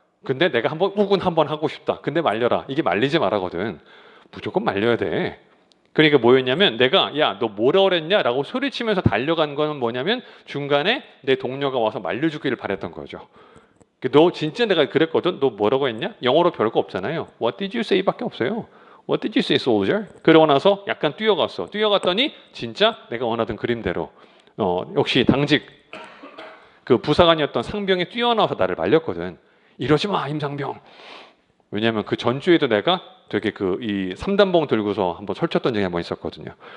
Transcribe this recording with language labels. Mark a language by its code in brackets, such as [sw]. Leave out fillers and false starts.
[ko] 근데 내가 한번 우군 한번 하고 싶다. 근데 말려라. 이게 말리지 말라거든. 무조건 말려야 돼. 그러니까 뭐였냐면 내가 야 너 뭐라 그랬냐 라고 소리치면서 달려간 거는 뭐냐면 중간에 내 동료가 와서 말려주기를 바랬던 거죠. 너 진짜 내가 그랬거든. 너 뭐라고 했냐? 영어로 별거 없잖아요. [en] What did you say [ko] 밖에 없어요. [en] What did you say, soldier? [ko] 그러고 나서 약간 뛰어갔어. 뛰어갔더니 진짜 내가 원하던 그림대로 역시 당직 그 부사관이었던 상병이 뛰어나와서 나를 말렸거든. 이러지 마 임상병. 왜냐하면 그 전주에도 내가 되게 이 3단봉 들고서 한번 설쳤던 적이 한번 있었거든요.